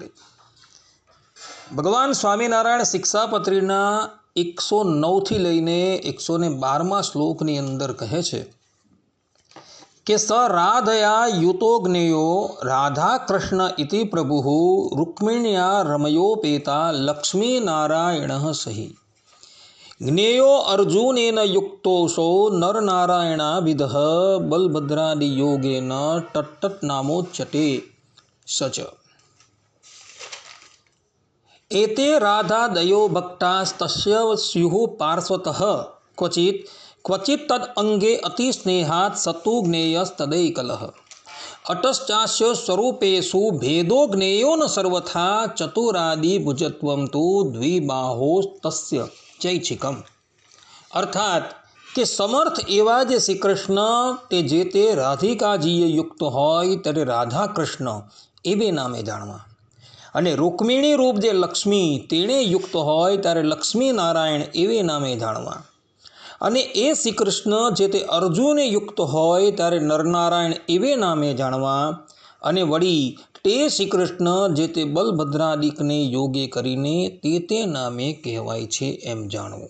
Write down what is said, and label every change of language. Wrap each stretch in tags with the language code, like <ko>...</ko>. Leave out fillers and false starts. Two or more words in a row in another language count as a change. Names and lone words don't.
<gu>ભગવાન સ્વામિનારાયણ શિક્ષાપત્રીના 109થી લઈને 112મા શ્લોકની અંદર કહે છે કે</gu> <sa>સ રાધયા યુતો જ્ઞેયો રાધા કૃષ્ણ ઇતિ પ્રભુ રૂક્મિણ્યા રમયોપેતા લક્ષ્મીનારાયણ સહી જ્ઞેયો અર્જુનેન યુક્તોષો નરનારાયણાભિદઃ બલભદ્રાદિ યોગેન ટટ્ટટ નામોચ્યતે સચ एते राधा दयो भक्तास्तस्य स्युः पार्श्वतः क्वचित् तद अंगे अति स्नेहात् सतु ज्ञेयस्तदैकलः अटश्चास्य स्वरूपेषु भेदो ज्ञेयो न सर्वथा चतुरादि भुजत्वं तु द्विबाहोस्तस्य चैच्छिकम्।</sa> <gu>અર્થાત કે સમર્થ એવા જે શ્રી કૃષ્ણ તે જે તે રાધિકાજીએ યુક્ત હોય ત્યારે રાધા કૃષ્ણ એવે નામે જાણવા અને રૂક્મિણી રૂપ જે લક્ષ્મી તેણે યુક્ત હોય ત્યારે લક્ષ્મી નારાયણ એવે નામે જાણવા અને એ શ્રી કૃષ્ણ જે તે અર્જુને યુક્ત હોય ત્યારે નરનારાયણ એવે નામે જાણવા અને વળી તે શ્રી કૃષ્ણ જે તે બલભદ્રાદિકને યોગે કરીને તે નામે કહેવાય છે એમ જાણવું।</gu>